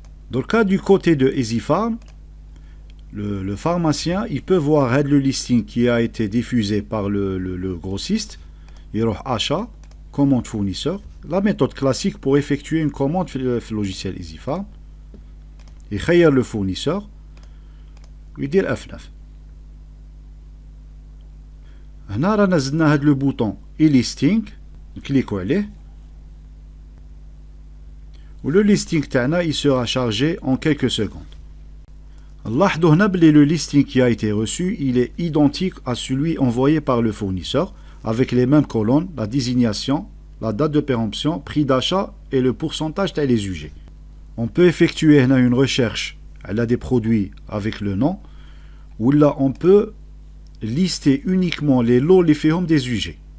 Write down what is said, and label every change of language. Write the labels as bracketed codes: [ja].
[fr] Dans le cas du côté de EasyFarm, le pharmacien il peut voir le listing qui a été diffusé par le grossiste. Il y a achat, commande fournisseur. La méthode classique pour effectuer une commande sur le logiciel EasyFarm. Il choisit le fournisseur. Il dit F9. [ar] هنا رانا زدنا هاد لو بوطون اي ليستينغ نكليكو عليه و لو ليستينغ تاعنا [fr] il sera chargé en quelques secondes. [ar] نلاحظوا هنا بلي [fr] le listing qui a été reçu il est identique à celui envoyé par le fournisseur avec les mêmes colonnes, la désignation, la date de péremption, prix d'achat et le pourcentage تاع les UG. On peut effectuer هنا une recherche على des produits avec le nom ou là on peut lister uniquement les lots les فيهم des UG.